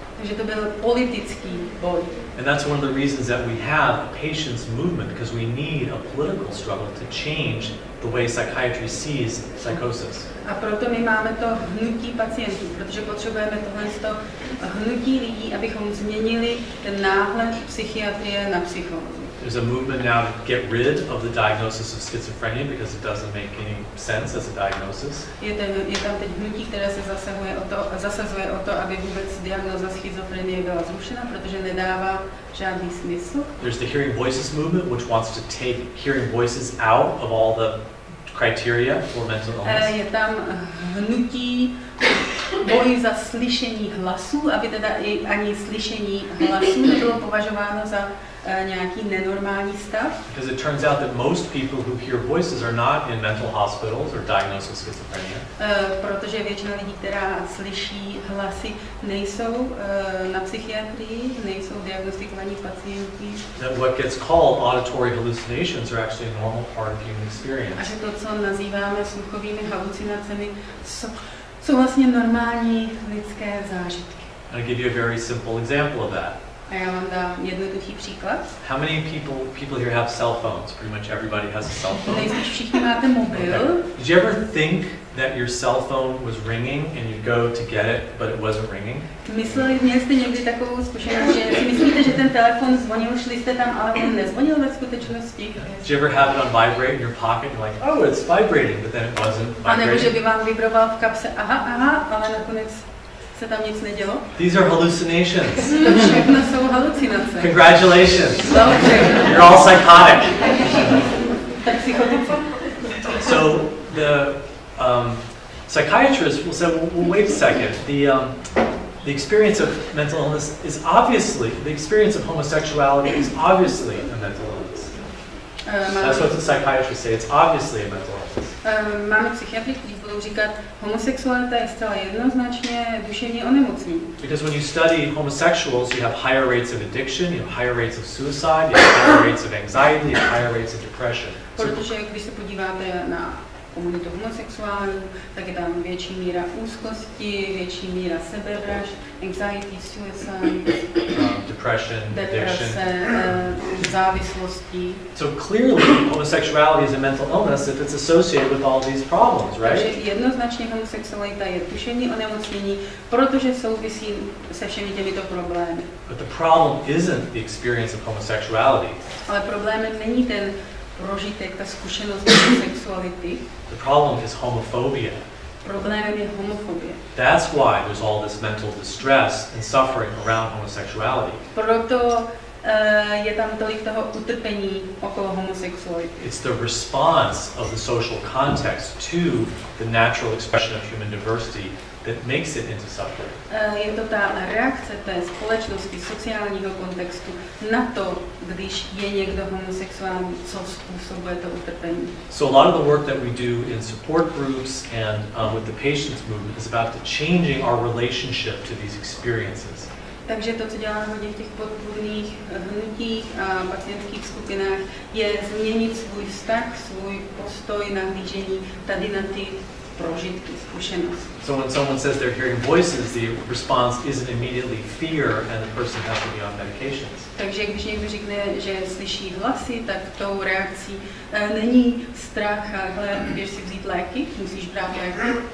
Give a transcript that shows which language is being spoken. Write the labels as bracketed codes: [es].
[cs] Takže to byl politický boj. [en] And that's one of the reasons that we have a patience movement, because we need a political struggle to change the way psychiatry sees psychosis. [cs] A proto my máme to hnutí pacientů, protože potřebujeme tohle hnutí lidí, abychom změnili ten náhled psychiatrie na psychózu. [en] There's a movement now to get rid of the diagnosis of schizophrenia because it doesn't make any sense as a diagnosis. [cs] Je tam teď hnutí, které se zasazuje o to, aby vůbec diagnóza schizofrenie byla zrušena, protože nedává žádný smysl. [en] There's the Hearing Voices movement, which wants to take hearing voices out of all the criteria for mental illness. [cs] Je tam hnutí boj za slyšení hlasů, aby teda i ani slyšení hlasů nebylo považováno za nějaký nenormální stav. [en] Because it turns out that most people who hear voices are not in mental hospitals or diagnosed with schizophrenia. [cs] Protože většina lidí, která slyší hlasy, nejsou na psychiatrii, nejsou diagnostikovaní pacienti. [en] That what gets called auditory hallucinations are actually a normal part of human experience. [cs] A že to, co nazýváme sluchovými halucinacemi, jsou vlastně normální lidské zážitky. [en] I'll give you a very simple example of that. [cs] A já vám dám jednoduchý příklad. [en] How many people here have cell phones? Pretty much everybody has a cell phone. [cs] Nejspíš všichni máte mobil. [en] Okay. Did you ever think that your cell phone was ringing and you'd go to get it, but it wasn't ringing? [cs] Měli jste někdy takovou zkušenost, že si myslíte, že ten telefon zvonil, šli jste tam, ale on nezvonil ve skutečnosti? [en] Did you ever have it on vibrate in your pocket and you're like, oh, it's vibrating, but then it wasn't vibrating? [cs] A nebo že by vám vibroval v kapse, aha, ale nakonec se tam nic nedělo? [en] These are hallucinations. [cs] To všechno jsou halucinace. [en] Congratulations. [cs] Dobře. [en] You're all psychotic. [cs] Tak psychotici. [en] So the psychiatrist will say, well, wait a second. The experience of mental illness is obviously, the experience of homosexuality is obviously a mental illness. That's what the psychiatrists say. It's obviously a mental illness. [cs] Máme psychiatry, kteří budou říkat, homosexualita je zcela jednoznačně duševní onemocnění. [en] Because when you study homosexuals, you have higher rates of addiction, you have higher rates of suicide, you have higher rates of anxiety, you have higher rates of depression. [cs] Protože když se podíváte na komunitu homosexuálů, tak je tam větší míra úzkosti, větší míra sebevražd, [en] anxiety, suicide, depression, [cs] deprese, závislosti. [en] So clearly homosexuality is a mental illness if it's associated with all these problems, right? [cs] Takže jednoznačně homosexualita je duševní onemocnění, protože souvisí se všemi těmito problémy. [en] But the problem isn't the experience of homosexuality. [cs] Ale problémem není ten prožitek, ta zkušenost homosexuality. [en] The problem is homophobia. [cs] Problémem je homofobie. [en] That's why there's all this mental distress and suffering around homosexuality. [cs] Proto je tam tolik toho utrpení okolo homosexuality. [en] It's the response of the social context to the natural expression of human diversity that makes it into suffering. [cs] Je to ta reakce té společnosti, sociálního kontextu na to, když je někdo homosexuální, co způsobuje to utrpení. [en] So a lot of the work that we do in support groups and with the patients movement is about changing our relationship to these experiences. [cs] Takže to, co děláme hodně v těch podpůrných hnutích a pacientských skupinách, je změnit svůj vztah, svůj postoj, nahlížení tady na ty prožitky, zkušenosti. [en] So when someone says they're hearing voices, the response isn't immediately fear and the person has to be on medications. [cs] Takže když někdo řekne, že slyší hlasy, tak tou reakcí není strach, ale běž si vzít léky, musíš brát léky.